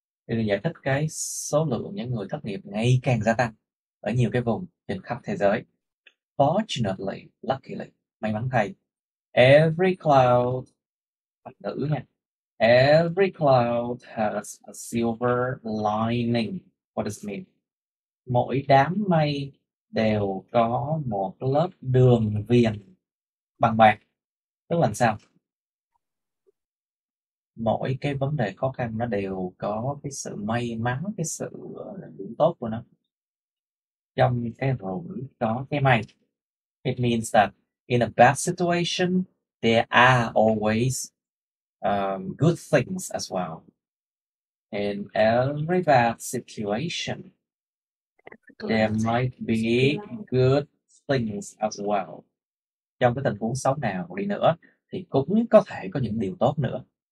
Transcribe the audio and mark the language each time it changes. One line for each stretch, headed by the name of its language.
Vietnamese: Điều này giải thích cái số lượng những người thất nghiệp ngày càng gia tăng ở nhiều cái vùng trên khắp thế giới.
English: Fortunately, luckily,
Vietnamese: may mắn thay,
English: every cloud,
Vietnamese: Phật ngữ nha,
English: every cloud has a silver lining. What does it mean?
Vietnamese: Mỗi đám mây đều có một lớp đường viền bằng bạc. Tức là sao? Mỗi cái vấn đề khó khăn nó đều có cái sự may mắn, cái sự điểm tốt của nó. Trong cái rủi có cái may.
English: It means that in a bad situation, there are always good things as well. In every bad situation, there might be good things as well.
Vietnamese: Trong cái tình huống xấu nào đi nữa thì cũng có thể có những điều tốt nữa.